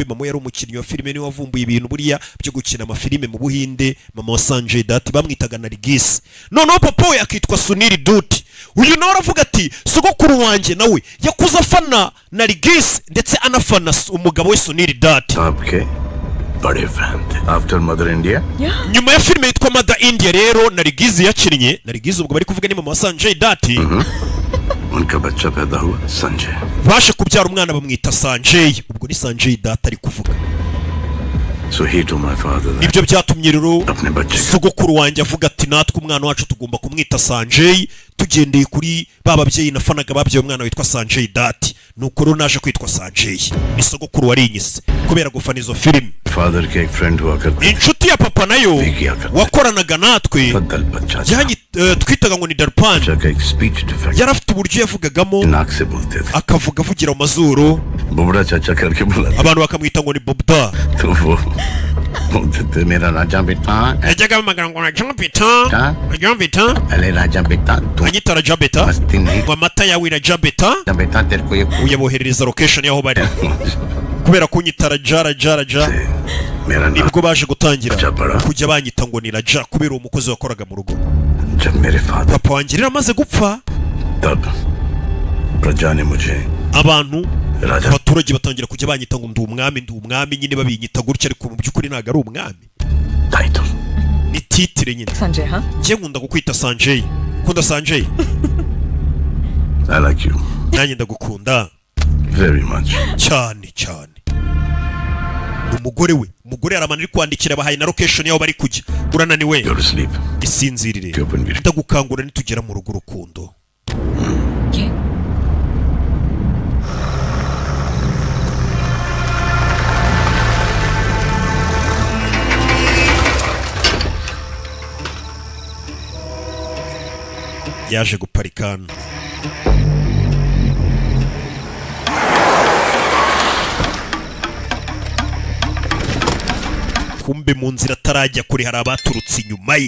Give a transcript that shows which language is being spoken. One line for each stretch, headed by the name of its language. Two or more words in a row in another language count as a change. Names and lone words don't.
Kinyarwanda: Mama yari umukinnyi wa filime, niwe wavumbuye ibintu buriya byo gukina amafilime mu Buhinde. Mama wa Sanjay Dutt bamwitaga Nargis. Noneho papa we akitwa Sunil Dutt. Uyu nawe aravuga ati sogokuru wanjye nawe yakuze afana Nargis ndetse anafana umugabo we Sunil Dutt.
Hindi: बड़े फैन थे आफ्टर मदर इंडिया
Kinyarwanda: nyuma ya filime yitwa Mother India rero Nargis yakinnye. Nargis ubwo bari kuvuga ni mama wa Sanjay Dutt.
Hindi: उनका बच्चा पैदा हुआ संजय
Kinyarwanda: bashe kubyara umwana bamwita Sanjay. Ubwo ni Sanjay Dutt ari kuvuga.
English: So he told my father that
Kinyarwanda: nibyo byatumye rero
Hindi: अपने बच्चे
Kinyarwanda: sogokuru wanjye avuga ati natwe umwana wacu tugomba kumwita Sanjay tugendeye kuri bababyeyi nafanaga babyeyi umwana witwa Sanjay Dutt. nuko rero naje kwitwa Sanjay. Ni sogokuru warinyise kubera gufana izo filime.
Hindi: फादर के एक फ्रेंड हुआ करता
Kinyarwanda: inshuti ya papa nayo wakoranaga natwe twitaga ngo ni Darpan. yari afite uburyo yavugagamo akavuga avugira mu mazuru abantu bakamwita ngo ni Bobda.
Hindi: मेरा राजा बेटा
Kinyarwanda: yajyaga amagana ngo Raja Beta anyita Raja Beta ngo amata yawe Raja Beta uyaboherereza location yaho bari kubera kunyita Raja nibwo baje gutangira kujya banyita ngo ni Raja kubera umukozi wakoraga mu rugo. papa wanjye rero amaze gupfa abantu abaturage batangira kujya banyita ngo ndi umwami nyine babinyita gutya ariko mu by'ukuri ntago ari umwami. ni titire nyine. njye nkunda kukwita Sanjay. ukunda Sanjay?
English: I like you.
Kinyarwanda: nanjye ndagukunda
English: Very much.
Kinyarwanda: cyane. umugore aramana ari kwandikira abahaye na location yaho bari kujya. urananiwe isinzirire ndagukangura nitugera mu rugo urukundo. yaje guparikana kumbe mu nzira atarajya kure hari abaturutse inyuma ye.